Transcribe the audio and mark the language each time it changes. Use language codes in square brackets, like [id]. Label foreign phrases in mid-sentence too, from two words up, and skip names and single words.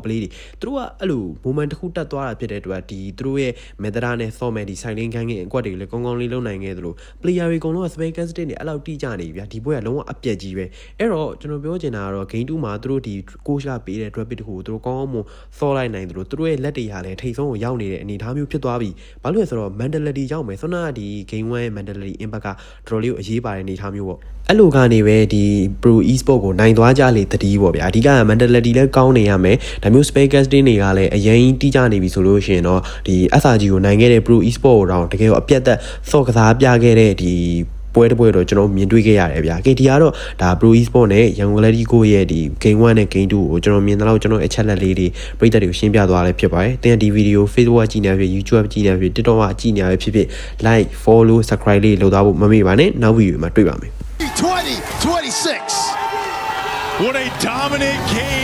[my] play တွေတို့ကအဲ့လို moment တစ်ခုတက်သွားတာဖြစ်တဲ့အတွက်ဒီတို့ရဲ့ Medra နဲ့ဆော့မယ်ဒီ silent ခန်းကအကွက်တွေလည်းကောင်းကောင်းလေးလုံနိုင်ခဲ့သလို player တွေအကုန်လုံးက [en] space cast [my] တွေအဲ့လောက်တိကျနေပြီဗျာဒီပွဲကလုံးဝအပြက်ကြီးပဲအဲ့တော့ကျွန်တော်ပြောချင်တာကတော့ game 2မှာ သူတို့ဒီ coach ကပေးတဲ့ [en] drop pick [my] တခုကိုသူတို့ကောင်းကောင်းမဆော့လိုက်နိုင်သလိုသူတို့ရဲ့လက်တွေဟာလည်းထိတ်ဆုံးကိုရောက်နေတဲ့အနေအထားမျိုးဖြစ်သွားပြီဘာလို့လဲဆိုတော့ mentality ကြောင့်ပဲဆိုတော့ဒီ game 1 ရဲ့ [en] mentality impact [my] ကတော် တော်လေးကိုအရေးပါတဲ့အနေအထားမျိုးပေါ့အဲ့လိုကနေပဲဒီ pro e-sport ကိုနိုင်သွားကြလေတတိပေါ့ဗျာအဓိက mentality လည်းကောင်းနေရမယ်ဒါမျိုး [en] space cast [my] တွေကလည်းအရင်တိကျနေပြီဆိုလို့ရှိရင်တော့ဒီ SRG ကိုနိုင်ခဲ့တဲ့ pro e-sport ကိုတော့တကယ်အပြတ်သက်ဆော့ကစားပြခဲ့တဲ့ဒီပွဲတစ်ပွဲတော့ကျွန်တော်မြင်တွေ့ခဲ့ရတယ်ဗျာ KT ကတော့ဒါ Pro Esport နဲ့ Young Gladico ရဲ့ဒီ Game 1နဲ့ Game 2ကိုကျွန်တော်မြင်တော့ကျွန်တော်အချက်လက်လေးတွေပရိသတ်တွေကိုရှင်းပြသွားလဲဖြစ်ပါတယ်တင်ဒီဗီဒီယို Facebook ကကြည့်နေပြီ YouTube ကြည့်နေပြီ TikTok ကကြည့်နေပြီဖြစ်ဖြစ် [en] Like Follow Subscribe [my] လေးလုပ်သားဖို့မမေ့ပါနဲ့နောက်ဗီဒီယိုမှာတွေ့ပါမယ် [en] 2026 What a dominant game